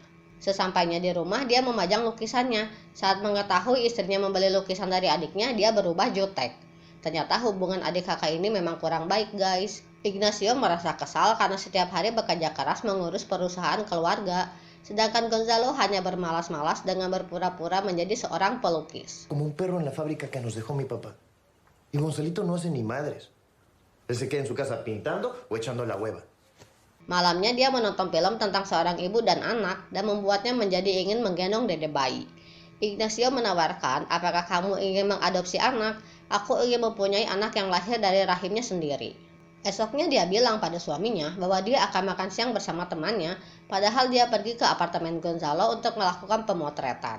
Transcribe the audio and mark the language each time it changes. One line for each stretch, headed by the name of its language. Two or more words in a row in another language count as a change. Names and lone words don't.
Indonesian: Sesampainya di rumah dia memajang lukisannya. Saat mengetahui istrinya membeli lukisan dari adiknya, dia berubah jutek. Ternyata hubungan adik kakak ini memang kurang baik, guys. Ignacio merasa kesal karena setiap hari bekerja keras mengurus perusahaan keluarga. Sedangkan Gonzalo hanya bermalas-malas dengan berpura-pura menjadi seorang pelukis.
Spanish: Como un perro en la fábrica que nos dejó mi papá. Y Gonzalito no hace ni madres. Él se queda en su casa pintando o echando la hueva.
Indonesian: Malamnya dia menonton film tentang seorang ibu dan anak dan membuatnya menjadi ingin menggendong dede bayi. Ignacio menawarkan, apakah kamu ingin mengadopsi anak? Aku ingin mempunyai anak yang lahir dari rahimnya sendiri. Esoknya dia bilang pada suaminya bahwa dia akan makan siang bersama temannya, padahal dia pergi ke apartemen Gonzalo untuk melakukan pemotretan.